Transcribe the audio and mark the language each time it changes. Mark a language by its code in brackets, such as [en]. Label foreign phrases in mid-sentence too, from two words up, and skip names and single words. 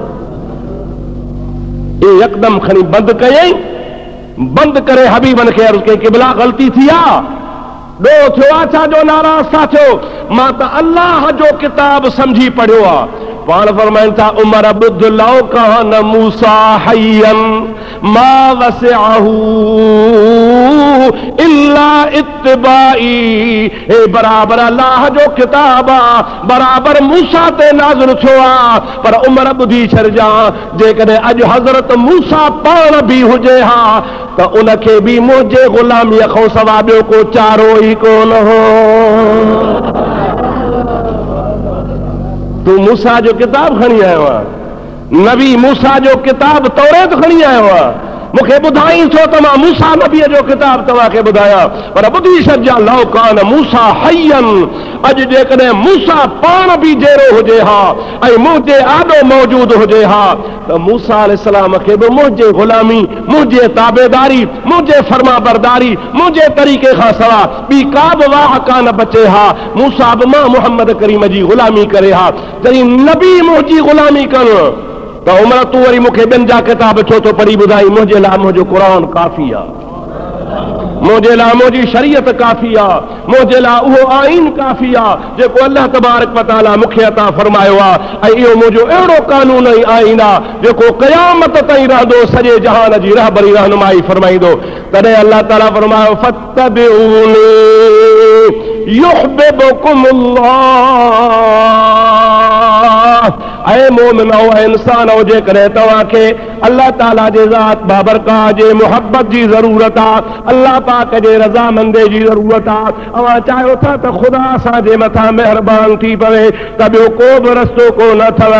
[sd] यकदम खणी बंदि कयई, बंदि करे हबीबन खे अर्ज़ कई, क़िबला ग़लती थी आहे, ॾोह थियो आहे, छा जो नाराज़ था थियो? मां त अल्लाह जो किताब समझी पढ़ियो आहे। पाण फरमाइनि था, उमर बुध [ar] لو كان موسى حيا ما وسعه إلا اتباعي. [sd] हे बराबर अल्लाह जो किताब आहे, बराबर मूसा ते नाज़िल थियो आहे, पर उमर ॿुधी छॾिजां, जेकॾहिं अॼु हज़रत मूसा पाण बि हुजे हा त उनखे बि मुंहिंजे ग़ुलामीअ खां सवाइ ॿियो को चारो ई कोन हो। तू मूसा जो किताब खणी आयो आहे, नबी मूसा जो किताब तौरेत खणी आयो आहे, मूंखे ॿुधाई छो त मां मूसा नबीअ जो किताब तव्हांखे ॿुधायां, पर ॿुधी छॾिजां, [ar] لو كان موسى حيا, [sd] अॼु जेकॾहिं मूसा पाण बि जहिड़ो हुजे हा ऐं मुंहिंजे आॾो मौजूद हुजे हा त मूसा अलैहिस्सलाम खे बि मुंहिंजे ग़ुलामी, मुंहिंजे ताबेदारी, मुंहिंजे फर्मा बरदारी, मुंहिंजे तरीक़े खां सवाइ ॿी का बि वाह कान बचे हा। मूसा बि मां मुहम्मद करीम जी ग़ुलामी करे हा, जॾहिं नबी मुंहिंजी ग़ुलामी कनि त उमर तूं वरी मूंखे ॿियनि जा किताब छो थो पढ़ी ॿुधाई? मुंहिंजे लाइ मुंहिंजो क़ुरान काफ़ी आहे, मुंहिंजे लाइ मुंहिंजी शरीयत काफ़ी आहे, मुंहिंजे लाइ उहो आईन काफ़ी आहे जेको अल्लाह [ar] تبارك وتعالى [sd] मूंखे अता फरमायो आहे, ऐं इहो मुंहिंजो अहिड़ो कानून ऐं आईन आहे जेको क़यामत ताईं रहंदो, सॼे जहान जी रहबरी रहनुमाई फरमाईंदो। तॾहिं अल्लाह ताला फरमायो, [ar] فاتبعوني يحببكم الله. [sd] ऐं मोमिनो, ऐं इंसानो, जेकॾहिं तव्हांखे अल्लाह ताला जे ज़ात बाबरकाह जे मुहबत जी ज़रूरत आहे, अल्लाह पाक जे रज़ामंदे जी ज़रूरत आहे, अवां चाहियो था त ख़ुदा असांजे मथां महिरबान थी पवे, त ॿियो को बि रस्तो कोन अथव।